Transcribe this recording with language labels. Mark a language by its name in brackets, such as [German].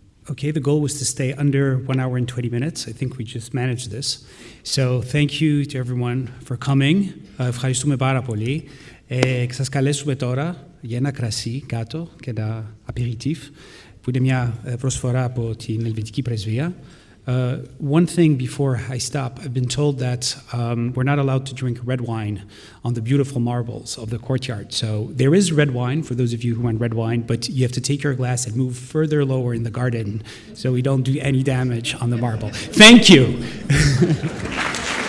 [English] Okay, the goal was to stay under 1 hour and 20 minutes. I think we just managed this. So thank you to everyone for coming. [Greek] Ευχαριστούμε πάρα πολύ. Σας καλέσουμε τώρα για ένα κρασί κάτω και ένα aperitif, που είναι μια προσφορά από την Ελβετική Πρεσβεία. [English] One thing before I stop, I've been told that we're not allowed to drink red wine on the beautiful marbles of the courtyard. So there is red wine for those of you who want red wine, but you have to take your glass and move further lower in the garden so we don't do any damage on the marble. Thank you.